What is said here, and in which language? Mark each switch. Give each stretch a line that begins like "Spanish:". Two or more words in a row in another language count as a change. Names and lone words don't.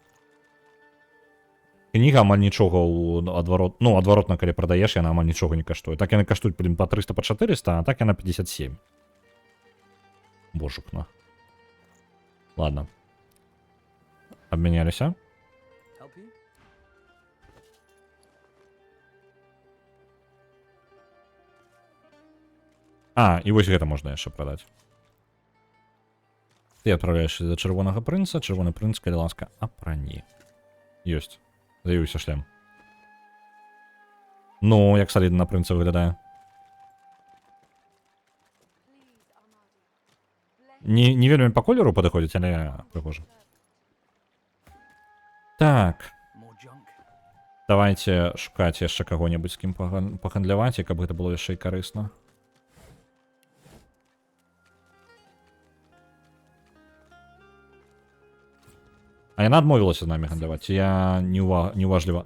Belarusian: Кніга амаль нічога ў адварот... Ну, адваротна, калі прадаеш, яна амаль нічога не каштуе. Так яны каштуюць, блин, па 300, па 400, а так яна 57. Божукна. Ладно. Абмяняліся.
English: help you?
Belarusian: І вось гэта можна яшчэ прадаць. Ты адпраўляешся да чырвонага прынца. Чырвоны прынц, калі ласка, апрані. Ёсць. З'явіўся шлем. Ну, як салідна на прынца выглядае. Не вельмі па колеру падыходзіць, але прыгожа. Так.
English: More junk.
Belarusian: Давайте шукаць яшчэ каго-небудзь, з кім пагандляваць, і каб гэта было яшчэ і карысна. А яна адмовілася з намі гандляваць. Я неуважліва.